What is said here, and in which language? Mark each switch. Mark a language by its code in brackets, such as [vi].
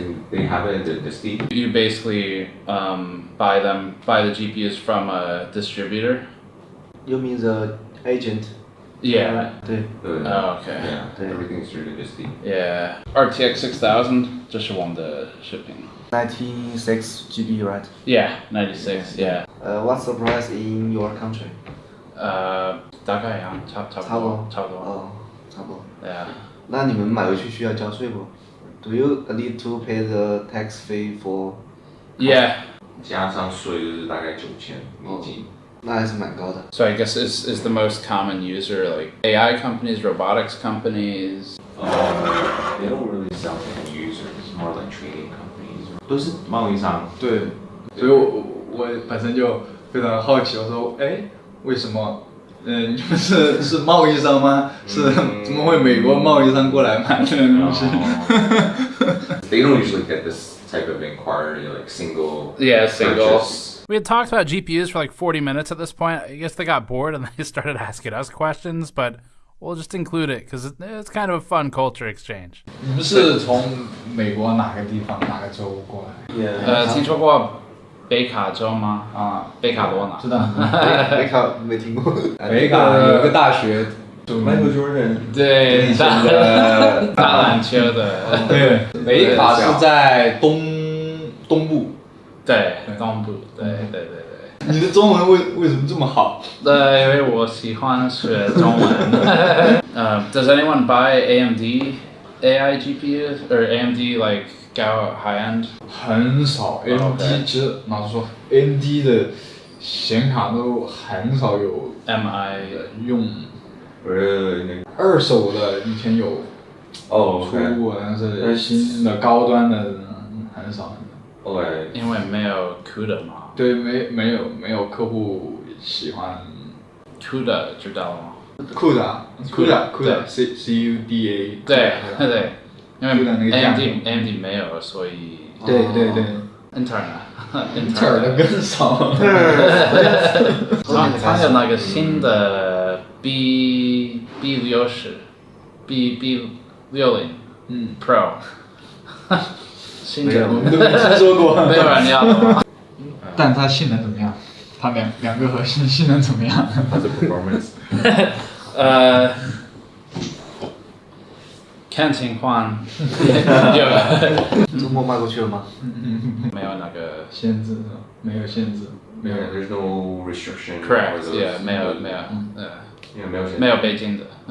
[en] They have it in the Steam. You basically buy the GPUs from a distributor. You mean the agent? Yeah. [zh] 对。 [en] Oh, okay. Yeah. Everything's really steep. Yeah. [zh] RTX 6000, 这是我们的视频。 [en] 96 GB, right? Yeah, 96. Yeah. What's the price in your country? [zh] 大概呀，差不多。哦，差不多。 [en] Yeah. [zh] 那你们买回去需要交税不 ？ [en] Do you need to pay the tax fee for? Yeah. [zh] 加上税就是大概9000美金。那还是蛮高的。 [en] So I guess is the most common user like AI companies, robotics companies? They don't really sell to end users, more like trading companies. [zh] 都是贸易商。对，所以我本身就非常好奇，我说，哎，为什么？你们是贸易商吗？是怎么会美国贸易商过来买这个东西 [en] They don't usually get this type of inquiry, like single. Yeah, single. Purchase. We had talked about GPUs for like 40 minutes at this point. I guess they got bored and they started asking us questions, but we'll just include it because it's kind of a fun culture exchange. [zh] 你们是从美国哪个地方哪个州过来？听说过北卡州吗？啊，北卡罗纳。知道。北卡没听过。北卡有个大学。 Michael Jordan。对，打篮球的。对，北卡是在东部。对，东部。对。你的中文为什么这么好？因为我喜欢学中文。 [en] Does anyone buy AMD AI GPUs or AMD like go high end? [zh] 很少 ，AMD 其实老实说 ，AMD 的显卡都很少有 MI 用。二手的以前有出过，但是新的高端的很少。因为没有 CUDA 嘛。对，没有客户喜欢。 CUDA 知道吗？CUDA C-U-D-A。对，因为 AMD 没有，所以。对。Intel 的更少。它有那个新的 B60 B60 Pro。新的我们都没听说过，没有人要的吗？但它性能怎么样？它两个核心性能怎么样？它的 performance。看情况。中国卖过去了吗？没有那个限制，没有限制，没有。 [en] There's no restriction. Correct. Yeah. [zh] 没有北京的。